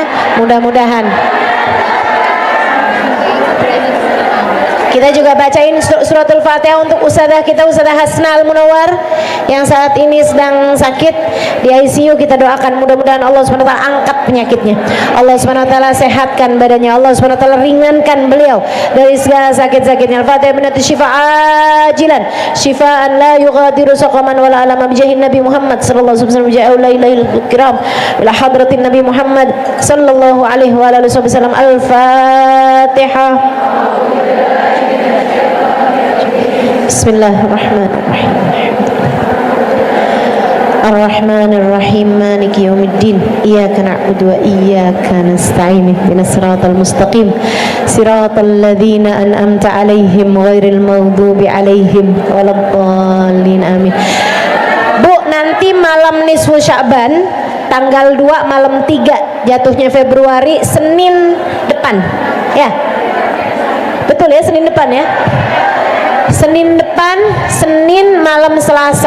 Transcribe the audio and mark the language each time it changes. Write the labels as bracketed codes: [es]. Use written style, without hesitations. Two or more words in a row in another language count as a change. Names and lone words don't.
[id] Mudah-mudahan kita juga bacain suratul Fatihah untuk ustadzah kita, Ustadzah Hasna Al-Munawwar yang saat ini sedang sakit di ICU. Kita doakan mudah-mudahan Allah SWT angkat penyakitnya, Allah SWT sehatkan badannya, Allah SWT ringankan beliau dari segala sakit-sakitnya. [ar] الفاتحة بنية شفاء عاجلا شفاء لا يغادر سقما ولا ألما بجاه النبي محمد صلى الله عليه وسلم وعلى آله الكرام إلى حضرة النبي محمد صلى الله عليه وعلى آله وسلم. Al-Fatihah. بسم الله الرحمن الرحيم. الرحمن الرحيم مالك يوم الدين. إياك نعبد وإياك نستعين اهدنا الصراط المستقيم. صراط الذين أنعمت عليهم غير المغضوب عليهم ولا الضالين. Amin. [id] Bu, nanti malam nisfu Sya'ban tanggal 2 malam 3 jatuhnya Februari, Senin depan. Ya. Betul ya, Senin depan ya. Senin depan, Senin malam Selasa.